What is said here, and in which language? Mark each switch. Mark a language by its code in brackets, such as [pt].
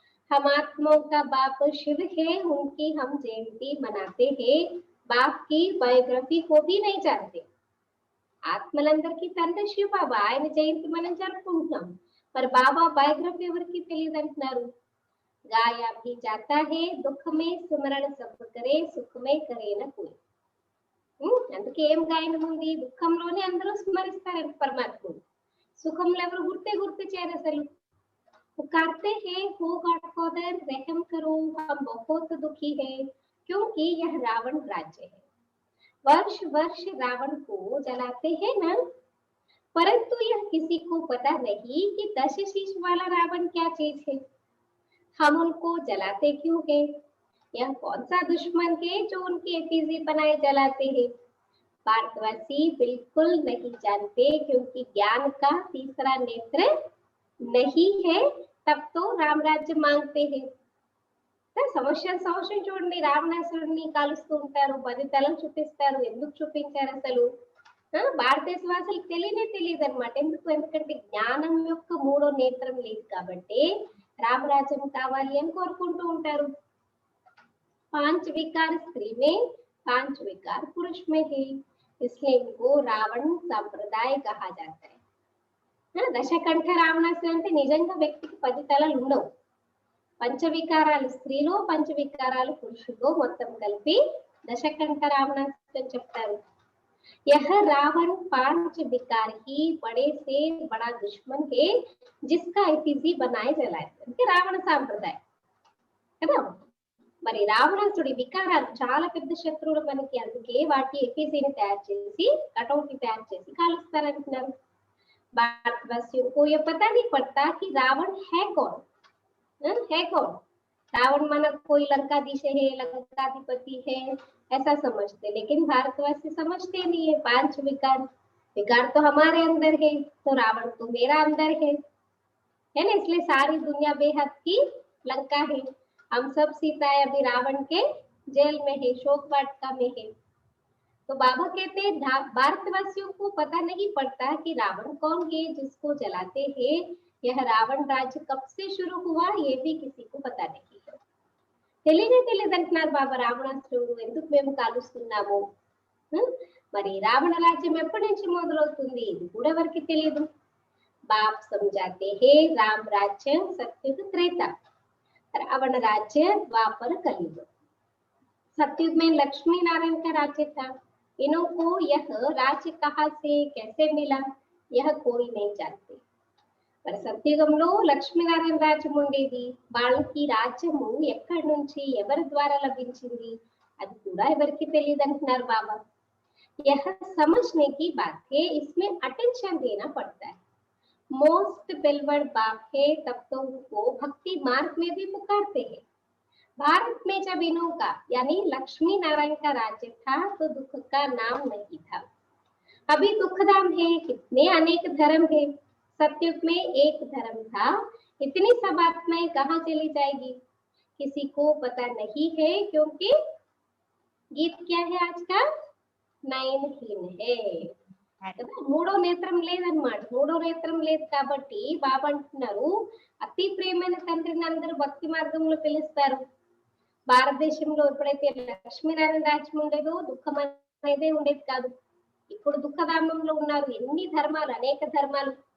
[hi] हम आत्माओं का बाप शिव है, उनकी हम जयंती मनाते हैं, बाप की बायोग्राफी को भी नहीं जानते. [te] ఆత్మలందరికీ తండ్రి శివ బాబా, ఆయన జయంతి మనం జరుపుకుంటున్నాం, మరి బాబా బయోగ్రఫీ ఎవరికి తెలియదు అంటున్నారు. [hi] గాయా భీ జాతా హే దుఃఖ మే సుమరణ సబ్ కరే, సుఖ మే కరే న కోయి. [te] అందుకే ఏం గాయనం ఉంది, దుఃఖంలోనే అందరూ స్మరిస్తారు పరమాత్ముడు, సుఖంలో ఎవరు గుర్తు చేయరు అసలు. [hi] पुकारते हैं हो गॉडफादर रहम करो, हम बहुत दुखी है क्योंकि यह रावण राज्य है. वर्ष वर्ष रावण को जलाते हैं ना, परंतु यह किसी को पता नहीं कि 10 शीश वाला रावण क्या चीज है, हम उनको जलाते क्यों है, यह कौन सा दुश्मन है जो उनके एफिजी बनाए जलाते हैं. भारतवासी बिल्कुल नहीं जानते, क्योंकि ज्ञान का तीसरा नेत्र नहीं है, तब तो राम राज्य मांगते हैं. [te] సంవత్సరం చూడండి, రావణాసురుడిని కాలుస్తూ ఉంటారు, 10 తలలు చూపిస్తారు. ఎందుకు చూపించారు అసలు? భారతదేశ వాసులకు తెలియదు అనమాట. ఎందుకంటే జ్ఞానం యొక్క 3వ నేత్రం లేదు కాబట్టి రామరాజ్యం కావాలి అని కోరుకుంటూ ఉంటారు. [hi] 5 विकार स्त्री में 5 विकार पुरुष में है, इसलिए इनको रावण संप्रदाय कहा जाता है. [te] దశకంఠ రావణాసురుడు అంటే నిజంగా వ్యక్తికి 10 తలలు ఉండవు. పంచవికారాలు స్త్రీలో, పంచవికారాలు పురుషులో మొత్తం కలిపి దశకంఠ రావణాసురుడు అని చెప్తారు. [hi] यह रावण 5 विकार ही बड़े से बड़ा दुश्मन है, जिसका एफिजी बनाए जलाए. [te] అంటే రావణ సాంప్రదాయం కదా. మరి రావణాసుడి వికారాలు చాలా పెద్ద శత్రువులు మనకి, అందుకే వాటి ఎఫిజీని తయారు చేసి కటౌట్ తయారు చేసి కాలుస్తారంటున్నారు. [hi] भारतवासियों को यह पता नहीं पड़ता कि रावण है कौन. रावण माना कोई लंकाधीश है, लंकाधिपति है ऐसा समझते, लेकिन भारतवासी समझते नहीं है. 5 विकार तो हमारे अंदर है, तो रावण तो मेरा अंदर है ना. इसलिए सारी दुनिया बेहद की लंका है. हम सब सीताएं अभी रावण के जेल में है, शोक वाटिका में है. तो बाबा कहते हैं भारतवासियों को पता नहीं पड़ता कि रावण कौन है जिसको जलाते हैं. यह रावण राज्य कब से शुरू हुआ ये भी किसी को पता नहीं है. [te] తెలియదంటున్నారు బాబా. రావణాసురుడు ఎందుకు మేము కాలుస్తున్నాము, మరి రావణ రాజ్యం ఎప్పటి నుంచి మొదలవుతుంది ఇది కూడా ఎవరికి తెలియదు. [hi] బాప్ समझाते हैं राम राज्य सत्युग त्रेता, रावण राज्य द्वापर कलयुग. सत्युग में लक्ष्मी नारायण का राज्य था. इनको यह राज्य कहाँ से कैसे मिला यह कोई नहीं जानते. [te] మరి సత్యుగంలో లక్ష్మీనారాయణ రాజ్యం ఉండేది. వాళ్ళకి రాజ్యము ఎక్కడి నుంచి ఎవరి ద్వారా లభించింది అది కూడా ఎవరికి తెలియదు అంటున్నారు బాబా. [hi] यह समझने की बात है, इसमें अटेंशन देना पड़ता है. मोस्ट बेलवर्ड बाप है, तब तो उनको भक्ति मार्ग में भी पुकारते हैं। भारत में जब इन्हों का यानी लक्ष्मी नारायण का राज्य था तो दुख का नाम नहीं था। अभी दुख धाम है, कितने अनेक धर्म है। सतयुग में एक धर्म था, इतनी सब आत्माएं कहाँ चली जाएगी किसी को पता नहीं है, क्योंकि गीत क्या है आज का, నయనహీన है [te] కదా, మూడో నేత్రం లేదన్నమాట। మూడో నేత్రం లేదు కాబట్టి బాబా అంటున్నారు అతి ప్రేమైన తండ్రిని అందరూ భక్తి మార్గంలో పిలుస్తారు। భారతదేశంలో ఎప్పుడైతే లక్ష్మీనారాయణ రాజ్యం ఉండేదో దుఃఖం అనేదే ఉండేది కాదు। ఇప్పుడు దుఃఖధామంలో ఉన్నారు, ఎన్ని ధర్మాలు, అనేక ధర్మాలు।